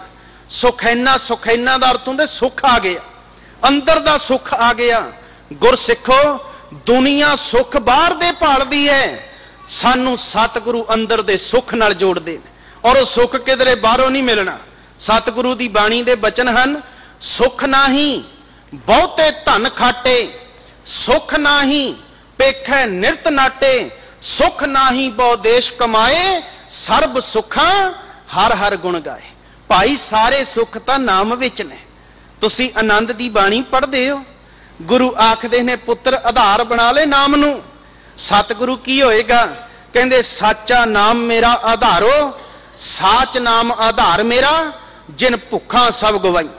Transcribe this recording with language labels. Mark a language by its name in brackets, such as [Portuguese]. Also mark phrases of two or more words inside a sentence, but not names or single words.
[Punjabi] ਸੁਖੈਨਾ, ਸੁਖੈਨਾ ਦਾ ਅਰਥ ਹੁੰਦਾ ਸੁਖ ਆ ਗਿਆ, ਅੰਦਰ ਦਾ ਸੁਖ ਆ ਗਿਆ। ਗੁਰਸਿੱਖੋ ਦੁਨੀਆ ਸੁਖ ਬਾਹਰ ਦੇ ਭਾਲਦੀ ਹੈ, ਸਾਨੂੰ ਸਤਿਗੁਰੂ ਅੰਦਰ ਦੇ ਸੁਖ ਨਾਲ ਜੋੜਦੇ ਔਰ ਸੁਖ ਕਿਧਰੇ ਬਾਹਰੋਂ ਨਹੀਂ ਮਿਲਣਾ। ਸਤਿਗੁਰੂ ਦੀ ਬਾਣੀ ਦੇ ਬਚਨ ਹਨ, ਸੁਖ ਨਾਹੀ ਬਹੁਤੇ ਧਨ ਖਾਟੇ, ਸੁਖ ਨਾਹੀ ਪੇਖੈ ਨਿਰਤ ਨਾਟੇ, ਸੁਖ ਨਾਹੀ ਬਹੁ ਦੇਸ ਕਮਾਏ, ਸਰਬ ਸੁਖਾ ਹਰ ਹਰ ਗੁਣ ਗਾਏ। ਭਾਈ ਸਾਰੇ ਸੁਖ ਤਾਂ ਨਾਮ ਵਿਚ ਨੇ। ਤੁਸੀਂ ਆਨੰਦ ਦੀ ਬਾਣੀ ਪੜ੍ਹਦੇ ਹੋ, ਗੁਰੂ ਆਖਦੇ ਨੇ ਪੁੱਤਰ ਆਧਾਰ ਬਣਾ ਲੈ ਨਾਮ ਨੂੰ। ਸਤਿਗੁਰੂ ਕੀ ਹੋਏਗਾ? ਕਹਿੰਦੇ ਸਾਚਾ ਨਾਮ ਮੇਰਾ ਆਧਾਰੋ, ਸਾਚ ਨਾਮ ਆਧਾਰ ਮੇਰਾ, ਜਿਨ ਭੁਖਾ ਸਬ ਗਵਾਇਆ।